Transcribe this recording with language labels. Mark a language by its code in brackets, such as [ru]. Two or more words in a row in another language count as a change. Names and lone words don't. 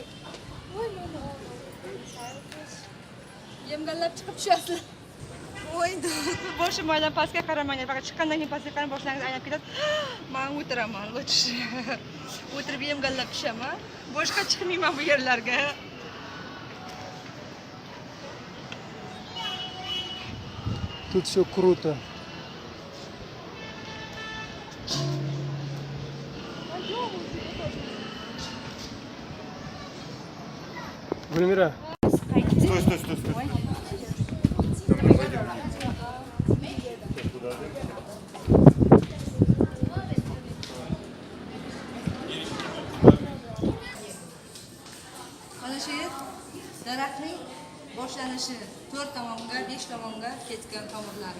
[uz] Voy mana. Yemgallab chiqib tushasizlar. Voy, boshim aylan pastga qaramanglar, faqat chiqqandan keyin pastga qarab boshlaringiz aylanib ketadi. Men o'tiraman, o'tirib yemgallab tushaman. Boshqa chiqmayman bu yerlarga. [ru] Тут все круто. Гульмира. Стой. [uz] Mana shu yer daraxtning boshlanishi 4 tomonga, 5 tomonga ketgan tomirlari.